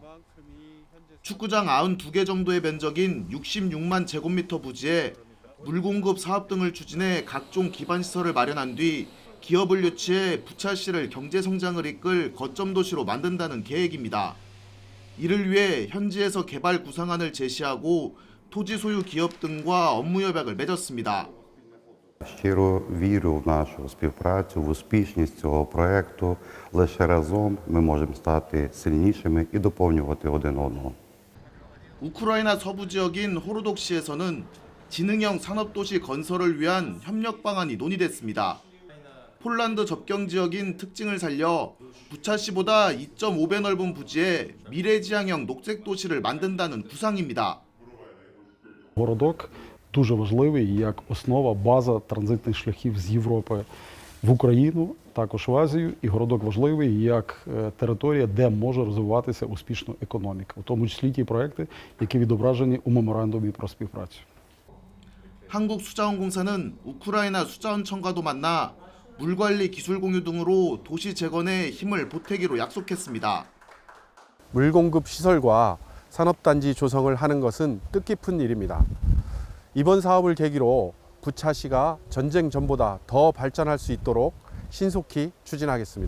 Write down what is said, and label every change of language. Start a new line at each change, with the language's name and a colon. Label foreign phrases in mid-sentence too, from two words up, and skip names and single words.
Korean: 축구장 92개 정도의 면적인 66만 제곱미터 부지에 물공급 사업 등을 추진해 각종 기반시설을 마련한 뒤 기업을 유치해 부차시를 경제성장을 이끌 거점 도시로 만든다는 계획입니다. 이를 위해 현지에서 개발 구상안을 제시하고 토지 소유 기업 등과 업무 협약을 맺었습니다.
Ukrainian: Щиро вірю в нашу співпрацю, в успішність цього проєкту. Лише разом ми можемо стати сильнішими і доповнювати один одного.
Korean: 우크라이나 서부 지역인 호로독시에서는 지능형 산업도시 건설을 위한 협력 방안이 논의됐습니다. 폴란드 접경 지역인 특징을 살려 부차시보다 2.5배 넓은 부지에 미래지향형 녹색도시를 만든다는 구상입니다.
Ukrainian: Городок дуже важливий як основа, база транзитних шляхів з Європи в Україну, також в Азію. І городок важливий як територія, де може розвиватися успішно економіка, у тому числі ті проекти, які відображені у меморандумі про співпрацю.
Korean: 한국수자원공사는 우크라이나 수자원청과도 만나 물관리 기술 공유 등으로 도시 재건에 힘을 보태기로 약속했습니다. 물공급 시설과 산업단지 조성을 하는 것은 뜻깊은 일입니다. 이번 사업을 계기로 부차시가 전쟁 전보다 더 발전할 수 있도록 신속히 추진하겠습니다.